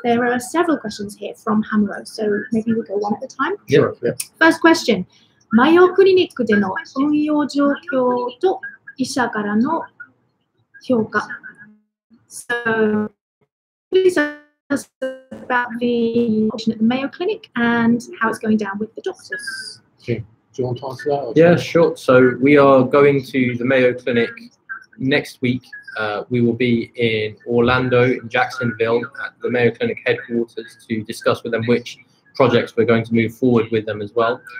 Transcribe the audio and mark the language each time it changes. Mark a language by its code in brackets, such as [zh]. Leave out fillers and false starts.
[en] There are several questions here from Hamuo, so maybe we go one at a time. Sure. Yeah. First question. [ja] マヨクリニックでの運用状況と医者からの評価。 [en] So, please tell us about the operation at the Mayo Clinic and how it's going down with the doctors. Okay. Do you want to answer that? Yeah, sure. So we are going to the Mayo Clinic next week. We will be in Orlando, in Jacksonville, at the Mayo Clinic headquarters to discuss with them which projects we're going to move forward with them as well.